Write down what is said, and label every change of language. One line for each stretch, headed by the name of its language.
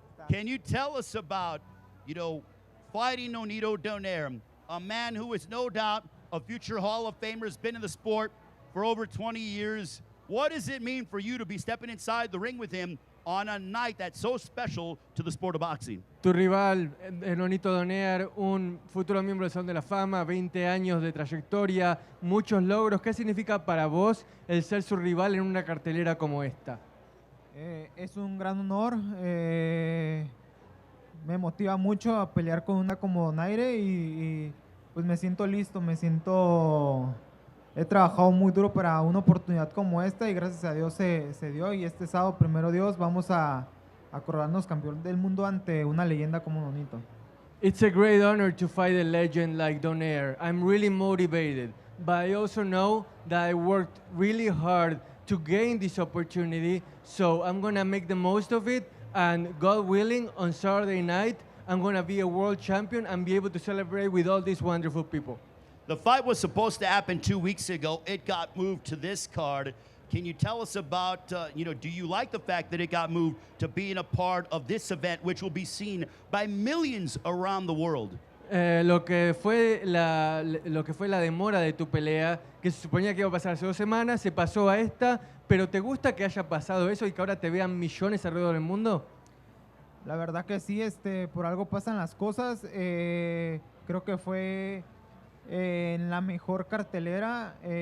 English: Can you tell us about, fighting Nonito Donaire, a man who is no doubt a future Hall of Famer, has been in the sport for over 20 years. What does it mean for you to be stepping inside the ring with him on a night that's so special to the sport of boxing?
Spanish: Tu rival, Nonito Donaire, un futuro miembro del Salón de la Fama, 20 años de trayectoria, muchos logros. ¿Qué significa para vos el ser su rival en una cartelera como esta? Es un gran honor. Me motiva mucho a pelear con una como Donaire y pues me siento listo, me siento he trabajado muy duro para una oportunidad como esta y gracias a Dios se dio y este sábado, primero Dios, vamos a coronarnos campeón del mundo ante una leyenda como Nonito.
English: It's a great honor to fight a legend like Donaire. I'm really motivated, but I also know that I worked really hard to gain this opportunity, so I'm gonna make the most of it, and God willing, on Saturday night, I'm gonna be a world champion and be able to celebrate with all these wonderful people. The fight was supposed to happen 2 weeks ago. It got moved to this card. Can you tell us about, do you like the fact that it got moved to being a part of this event, which will be seen by millions around the world?
Spanish: Lo que fue la demora de tu pelea, que se suponía que iba a pasar hace 2 semanas, se pasó a esta, pero ¿te gusta que haya pasado eso y que ahora te vean millones alrededor del mundo? La verdad que sí, por algo pasan las cosas. Creo que fue en la mejor cartelera.